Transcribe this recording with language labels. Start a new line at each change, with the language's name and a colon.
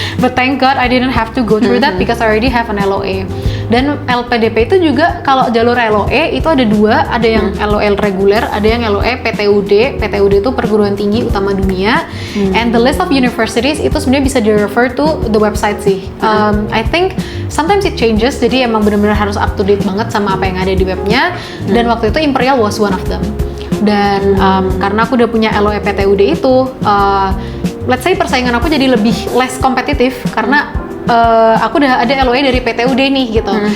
English: But thank God I didn't have to go through that because I already have an LOE.
Indonesian: Dan LPDP itu juga kalau jalur LOE itu ada 2, ada yang LOE reguler, ada yang LOE PTUD. PTUD itu perguruan tinggi utama dunia.
English: And the list of universities
Indonesian: itu sebenarnya bisa di-refer
English: to the website sih. I think sometimes it changes,
Indonesian: jadi emang bener-bener harus up to date banget sama apa yang ada di webnya. Dan waktu itu
English: Imperial was one of them.
Indonesian: Dan karena aku udah punya LOE PTUD itu,
English: let's say
Indonesian: persaingan aku jadi lebih less kompetitif karena aku udah ada LOE dari PTUD nih gitu.